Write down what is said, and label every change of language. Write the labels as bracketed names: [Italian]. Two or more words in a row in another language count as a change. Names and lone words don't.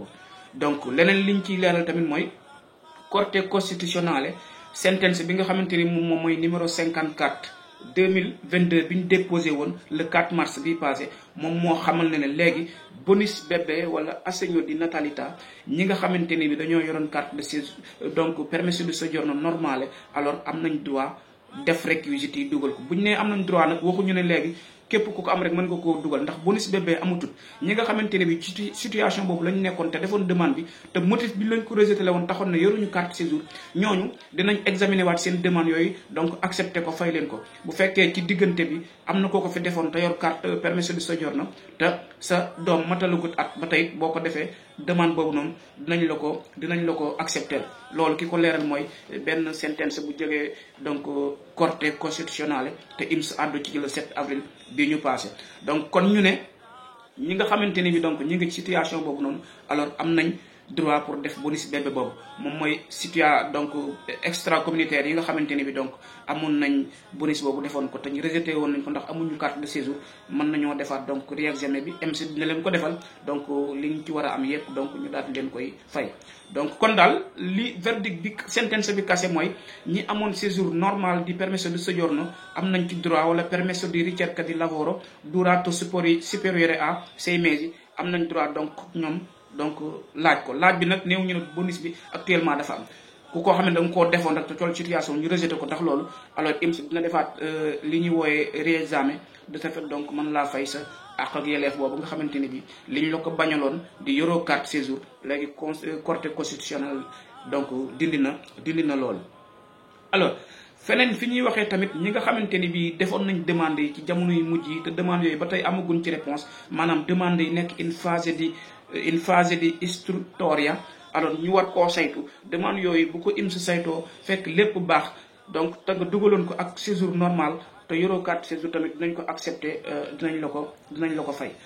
[Wolof] donc leneen liñ ciy leeral tamit mooy Corte costitutionnelle sentence bi nga xamante ni moom mooy numéro 54 2022 bi ñu déposé woon le 4 mars bi passé moom moo xamal ne léegi bonus bébé wala [Italian] assegno di natalità [Wolof] ñi nga xamante ni bi dañoo yoroon [French] carte de séjour [Wolof] donc [Italian] permesso di soggiorno normale [Wolof] alors am nañ droit def réquisites yi dugal ko bu ñu nee am nañ droit nag waxuñu ne léegi képp ku ko am rek mën nga koo dugal ndax bonus bébé amutut ñi nga xamante ne bi ci situation boobu lañ nekkoon te defoon demande bi te motif bi lañ ko rejeté la woon taxoon na yoruñu [French] carte séjour [Wolof] ñooñu dinañ examiner waat seen demande yooyu donc accepté ko fay leen ko bu fekkee ci diggante bi am na koo ko fi defoon te yor carte [Italian] permesso di soggiorno [Wolof] te sa doom matalagut at ba tey boo ko defee demande boobu noonu dinañ la ko accepté loolu ki ko leeral mooy benn sentence bu jógee donc Corte costitutionnelle te IMS àddu ci le 7 avril bi ñu passé donc kon ñu ne ñi nga xamante ni bi donc ñi ngi situation boobu noonu alors am nañ droit pour def bonus bébé boobu moom mooy donc extra communautaire yi nga xamante ni bi donc amoon nañ bonus boobu defoon ko te ñu rejeté woon nañ ko ndax amuñu [French] carte de séjour [Wolof] mën nañoo defaat donc réexamen bi IMS dina leen ko defal donc li ñu ci war a am yépp donc ñu daal leen koy fay. donc kon daal li verdict bi sentence bi kase mooy ñi amoon séjour normal di [Italian] permesso di soggiorno [Wolof] am nañ ci droit wala [Italian] permesso di ricerca di lavoro durato superiore a 6 mesi [Wolof] am nañ droit donc ñoom donc laaj bi nag néew ñu ne bonus bi actuellement dafa am ku ko xam ne da nga koo defoon rek te toll situation ñu rejeté ko ndax loolu alors IMS dina defaat li ñuy wooyee réexamen [French] de ce fait [Wolof] donc mën laa fay sa ak yelleef boobu nga xamante ni bi li ñu la ko bañaloon di yoroo [French] carte séjour [Wolof] léegi Corte constitutionnelle donc dindi na loolu. alors feneen fi ñuy waxee tamit ñi nga xamante ni bi defoon nañ demande yi ci jamono yu mujj yi te demande yooyu ba tey amaguñ ci réponse maanaam demande yi nekk [French] une phase [Wolof] di istruttoria alors ñu war koo saytu demande yooyu bu ko IMS saytoo fekk lépp baax donc te nga dugaloon ko ak séjour normal te yoroo [French] carte séjour [Wolof] tamit dinañ ko accepté dinañ la ko fay.